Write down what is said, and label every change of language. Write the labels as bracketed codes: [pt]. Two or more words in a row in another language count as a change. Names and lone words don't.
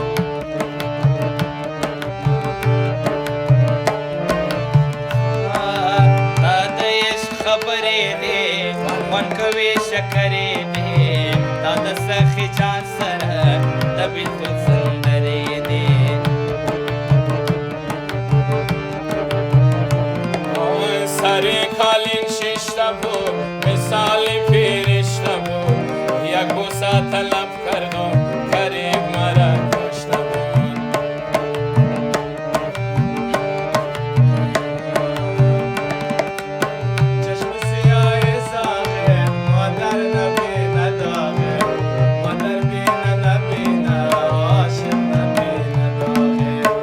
[ps] دا د عشق خبرې دي خوند کوي شکرې دي دا د سخي جان سره د بېلتون سندرې دي [fa] سر کالین شیشته بود مثال فرشته بود یک بوسه طلب کردم قریب مرا کشته بود چشم سیاه زاغه مادر نبینه داغه مادر بینه نبینه عاشق نبینه داغه